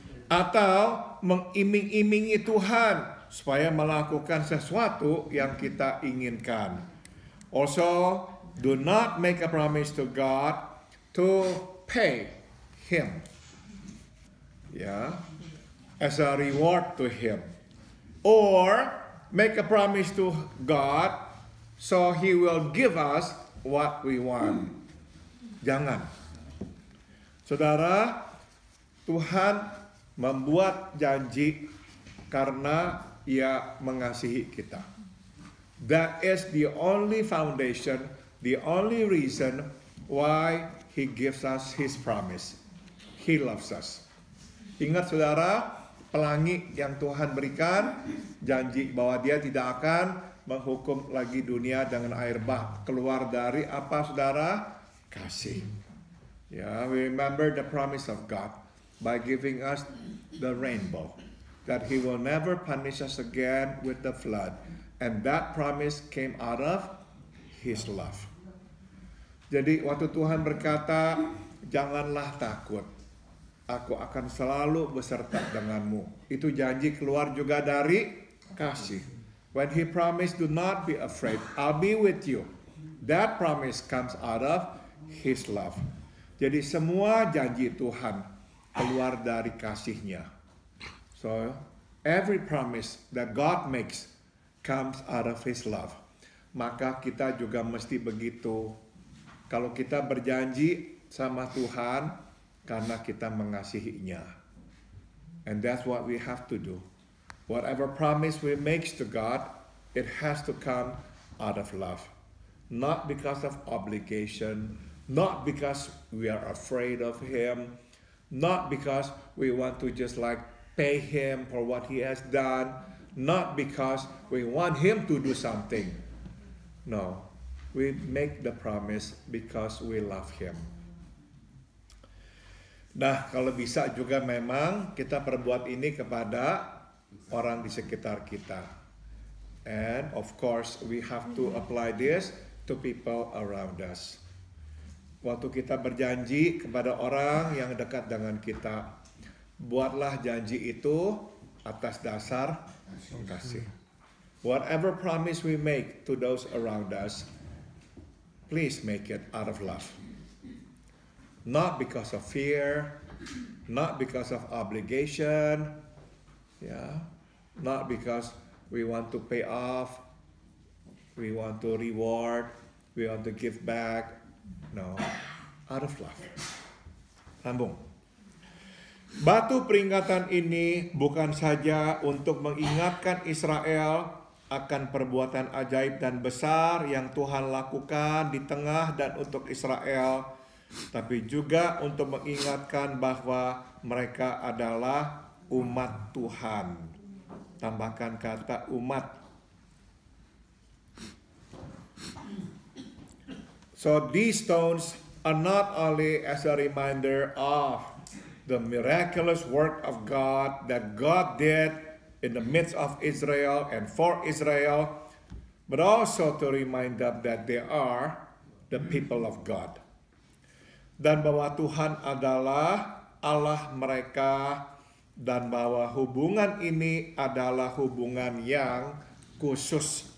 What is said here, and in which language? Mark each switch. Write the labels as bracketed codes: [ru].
[id] Atau mengiming-imingi Tuhan supaya melakukan sesuatu yang kita inginkan. [en] Also, do not make a promise to God to pay Him, as a reward to Him, or make a promise to God so He will give us what we want. [id] Jangan. Saudara, Tuhan membuat janji karena Ia mengasihi kita. [en] That is the only foundation, the only reason why He gives us His promise. He loves us. [id] Ingat saudara, pelangi yang Tuhan berikan, janji bahwa Dia tidak akan menghukum lagi dunia dengan air bah. Keluar dari apa saudara? Kasih. [en] We remember the promise of God by giving us the rainbow. That He will never punish us again with the flood. And that promise came out of His love. [id] Jadi waktu Tuhan berkata, janganlah takut. Aku akan selalu beserta denganmu. Itu janji keluar juga dari kasih. [en] When He promised, do not be afraid. I'll be with you. That promise comes out of His love. [id] Jadi semua janji Tuhan keluar dari kasih-Nya. [en] So, every promise that God makes comes out of His love. [id] Maka kita juga mesti begitu. Kalau kita berjanji sama Tuhan, karena kita mengasihinya. [en] And that's what we have to do. Whatever promise we make to God, it has to come out of love. Not because of obligation, not because we are afraid of Him, not because we want to just like pay Him for what He has done, not because we want Him to do something. No, we make the promise because we love Him. [id] Nah, kalau bisa juga memang kita perbuat ini kepada orang di sekitar kita. [en] And of course, we have to apply this to people around us. [id] Waktu kita berjanji kepada orang yang dekat dengan kita, buatlah janji itu atas dasar kasih. [en] Whatever promise we make to those around us, please make it out of love. not because of fear, not because of obligation, yeah, not because we want to pay off, we want to reward, we want to give back. No, out of love. [id] Sambung. Batu peringatan ini bukan saja untuk mengingatkan Israel akan perbuatan ajaib dan besar yang Tuhan lakukan di tengah dan untuk Israel, tapi juga untuk mengingatkan bahwa mereka adalah umat Tuhan. Tambahkan kata umat. [en] So these stones are not only as a reminder of the miraculous work of God that God did in the midst of Israel and for Israel, but also to remind them that they are the people of God. [id] Dan bahwa Tuhan adalah Allah mereka, dan bahwa hubungan ini adalah hubungan yang khusus.